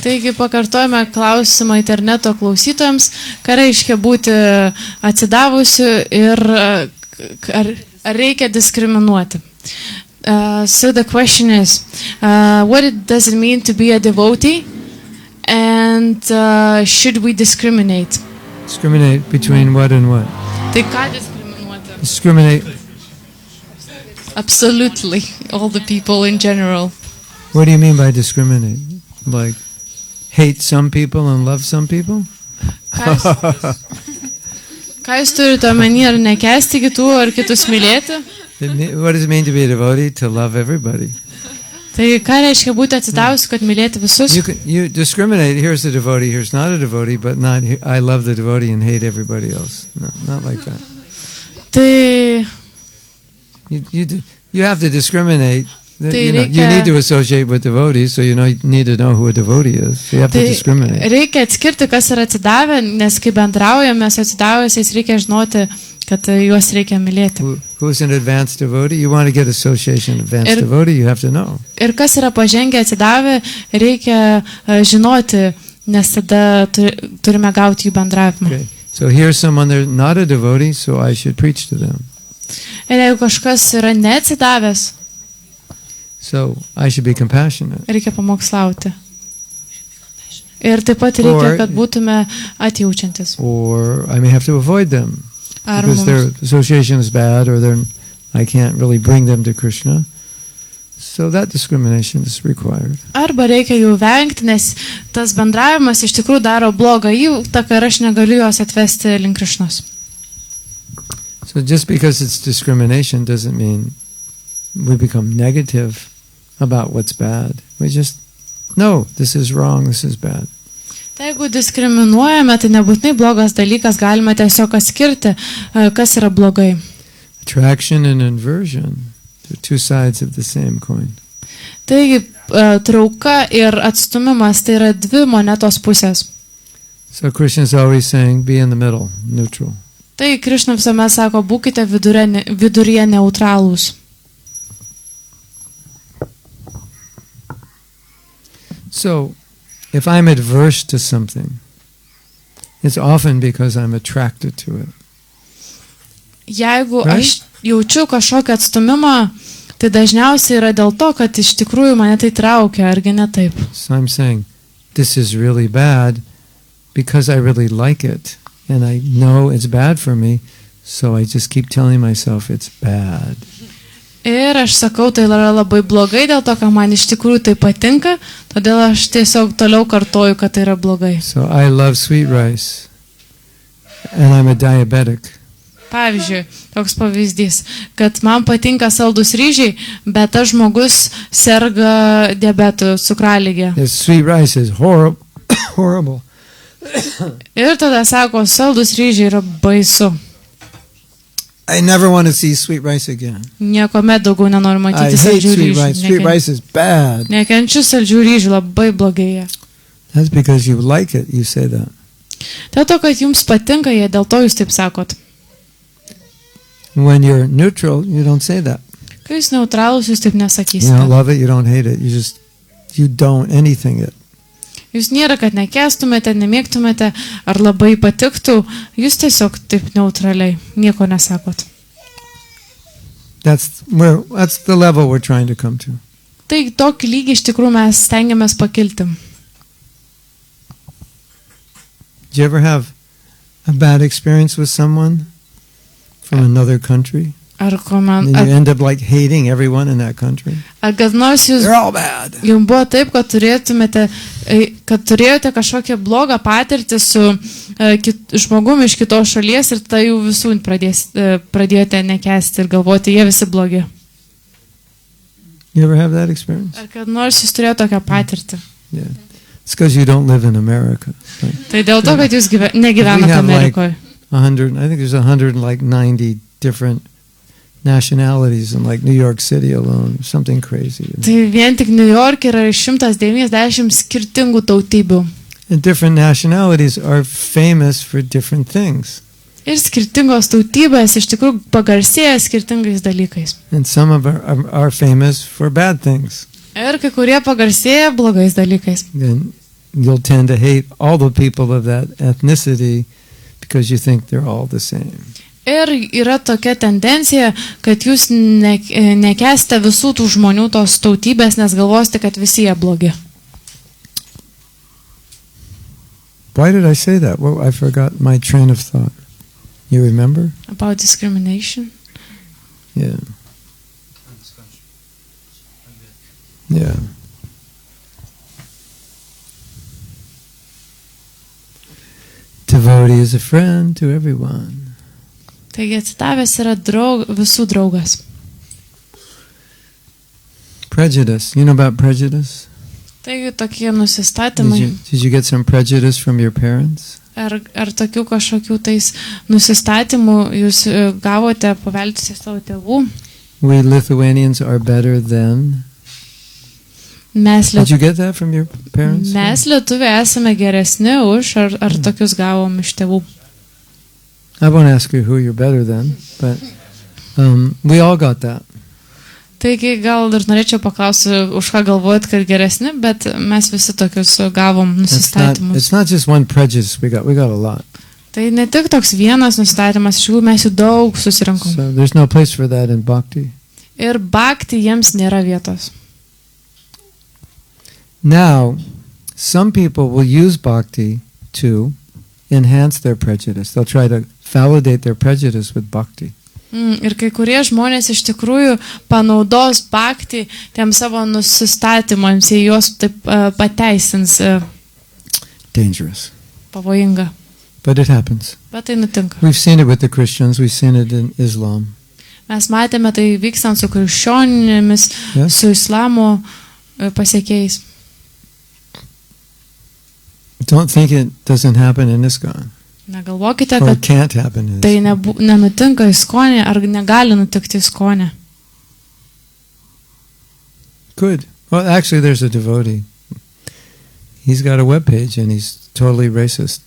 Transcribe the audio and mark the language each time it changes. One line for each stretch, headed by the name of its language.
Lithuanian: Taigi pakartojame klausimą interneto klausytojams, ką reiškia būti atsidavusiu ir ar reikia diskriminuoti.
English: So the question is, does it mean to be a devotee, and should we discriminate? Discriminate between what and what?
Lithuanian: Tai ką diskriminuoti?
English: Discriminate. Absolutely, all the people in general. What do you mean by discriminate? Like hate some people and love some people?
Lithuanian: Ką jūs turite omeny, ar nekęsti kitų, ar kitus mylėti?
English: What does it mean to be a devotee? To love everybody.
Lithuanian: Tai ką reiškia būti atsidavusiu, kad mylėti visus?
English: You discriminate. Here's the devotee. Here's not a devotee, but not I love the devotee and hate everybody else. No, not like that.
Lithuanian: Tai
English: you have to discriminate. You need to associate with devotees, so you need to know who a devotee is. So you have to discriminate.
Lithuanian: Reikia atskirti, kas yra atsidavę, nes kai bendraujame su atsidavusiais, reikia žinoti, kad juos reikia mylėti.
English: Who's an advanced devotee? You want to get association advanced devotee, you have to know.
Lithuanian: Ir kas yra pažengę atsidavę, reikia žinoti, nes tada turime gauti jų bendravimą.
English: Okay. So here's someone they're not a devotee, so I should preach to them.
Lithuanian: Ir jeigu kažkas yra neatsidavęs,
English: so I should be compassionate.
Lithuanian: Reikia pamokslauti. Ir taip pat reikia, kad būtume atjaučiantis.
English: Or I may have to avoid them. Because their association is bad, or I can't really bring them to Krishna. So that discrimination is required.
Lithuanian: Arba reikia jų vengti, nes tas bendravimas iš tikrųjų daro blogą įtaką ir aš negaliu juos atvesti link Krishnos.
English: So just because it's discrimination doesn't mean we become negative about what's bad. We just know this is wrong, this is bad.
Lithuanian: Tai jeigu diskriminuojame, tai nebūtinai blogas dalykas, galime tiesiog atskirti, kas yra blogai.
English: Attraction and inversion, they're two sides of the same coin.
Lithuanian: Taigi, trauka ir atstumimas, tai yra dvi monetos pusės.
English: So Krishna is always saying, be in the middle, neutral.
Lithuanian: Tai Krishna visuomet sako, būkite viduryje neutralūs.
English: So, if I'm adverse to something, it's often because I'm attracted to it.
Lithuanian: Jeigu aš jaučiu kažkokią atstumimą, tai dažniausiai yra dėl to, kad iš tikrųjų mane tai traukia, argi ne taip.
English: So I'm saying, this is really bad because I really like it, and I know it's bad for me, so I just keep telling myself it's bad.
Lithuanian: Ir aš sakau, tai yra labai blogai dėl to, kad man iš tikrųjų tai patinka, todėl aš tiesiog toliau kartoju, kad tai yra blogai.
English: So I love sweet rice, and I'm a diabetic.
Lithuanian: Pavyzdžiui, toks pavyzdys, kad man patinka saldus ryžiai, bet tas žmogus serga diabetu, cukraligė.
English: Sweet rice is horrible.
Lithuanian: Ir tada sako, saldus ryžiai yra baisu.
English: I never want to see sweet rice again.
Lithuanian: Niekuomet daugiau nenoriu matyti saldžių ryžių.
English: Sweet rice is bad.
Lithuanian: Nekenčiu saldžių ryžių, labai blogai.
English: That's because you like it, you say that.
Lithuanian: Dėl to, kad jums patinka jie, dėl to jūs taip sakot.
English: When you're neutral, you don't say that.
Lithuanian: Kai jūs neutralūs, jūs taip nesakysite.
English: You don't love it, you don't hate it. You don't anything it.
Lithuanian: Jūs nėra, kad nekęstumėte, nemėgtumėte, ar labai patiktų, jūs tiesiog taip neutraliai, nieko nesakot.
English: That's the level we're trying to come to.
Lithuanian: Tai tokį lygį iš tikrųjų mes stengiamės pakilti.
English: Did you ever have a bad experience with someone from another country?
Lithuanian: Ar
English: And you end up like hating everyone in that country.
Lithuanian: kad nors jūs
English: They're all bad.
Lithuanian: jums buvo taip, kad turėjote kažkokią blogą patirtį su žmogumi iš kitos šalies ir tada jų visų pradėjote nekęsti ir galvoti, jie visi blogi.
English: You ever have that experience?
Lithuanian: Ar kad nors jūs turėjote tokią patirtį?
English: Yeah. It's because you don't live in America. Right?
Lithuanian: Tai dėl to, kad jūs negyvenate Amerikoje.
English: 100, I think there's 190 different nationalities in like New York City alone, something crazy.
Lithuanian: Tai vien tik New York yra 190 skirtingų tautybių.
English: And different nationalities are famous for different things.
Lithuanian: Ir skirtingos tautybės iš tikrųjų pagarsėja skirtingais dalykais.
English: And some of are famous for bad things.
Lithuanian: Ir kai kurie pagarsėja blogais dalykais.
English: Then you'll tend to hate all the people of that ethnicity because you think they're all the same.
Lithuanian: Ir yra tokia tendencija, kad jūs nekęsite visų tų žmonių tos tautybės, nes galvosite, kad visi jie blogi.
English: Why did I say that? Well, I forgot my train of thought. You remember? About discrimination. Yeah. Yeah. Devotee is a friend to everyone.
Lithuanian: Taigi atsidavęs yra visų draugas.
English: Prejudice. You know about prejudice?
Lithuanian: Taigi tokie nusistatymai.
English: Did you get some prejudice from your parents?
Lithuanian: Ar tokių kažkokių tais nusistatymų jūs gavote paveldus iš savo tėvų?
English: We Lithuanians are better than. Did you get that from your parents?
Lithuanian: Mes lietuviai esame geresni už, ar tokius gavom iš tėvų?
English: I won't ask you who you're better than, but we all got that.
Lithuanian: Taigi gal ir norėčiau paklausti, už ką galvojat, kad geresni, bet mes visi tokius gavom nusistatymus.
English: It's not just one prejudice we got a lot.
Lithuanian: Tai ne tik toks vienas nusistatymas, iš tikrųjų mes jų daug susirinkom.
English: So there's no place for that in bhakti.
Lithuanian: Ir bhakti jiems nėra vietos.
English: Now, some people will use bhakti to enhance their prejudice. They'll try to validate their prejudice with bhakti.
Lithuanian: Ir kai kurie žmonės iš tikrųjų panaudos bhakti tiem savo nusistatymams, jie juos taip pateisins.
English: Dangerous.
Lithuanian: Pavojinga.
English: But it happens.
Lithuanian: Bet tai nutinka.
English: We've seen it with the Christians. We've seen it in Islam.
Lithuanian: Mes matėme tai vykstant su krikščionimis, su islamo pasiekėjais.
English: Don't think it doesn't happen in ISKCON.
Lithuanian: Negalvokite,
English: Or
Lithuanian: kad
English: it can't happen in
Lithuanian: tai
English: ISKCON.
Lithuanian: nenutinka ISKCONe ar negali nutikti ISKCONe.
English: Good. Well, actually, there's a devotee. He's got a webpage and he's totally racist.